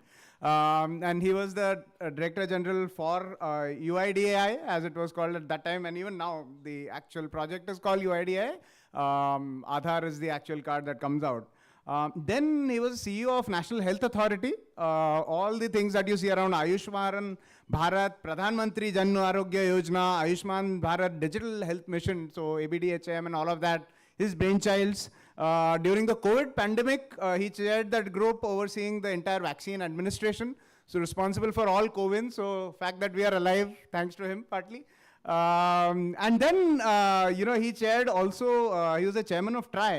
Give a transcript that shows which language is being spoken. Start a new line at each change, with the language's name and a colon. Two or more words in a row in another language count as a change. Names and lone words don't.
English: And he was the Director General for UIDAI, as it was called at that time, and even now the actual project is called UIDAI. Aadhaar is the actual card that comes out. Then he was CEO of National Health Authority. All the things that you see around Ayushman Bharat, Pradhan Mantri Jan Arogya Yojana, Ayushman Bharat Digital Health Mission, so ABDHM and all of that, his brainchilds. During the COVID pandemic, he chaired that group overseeing the entire vaccine administration. So responsible for all COVID. So fact that we are alive, thanks to him partly. And then, he chaired also, he was a chairman of TRI.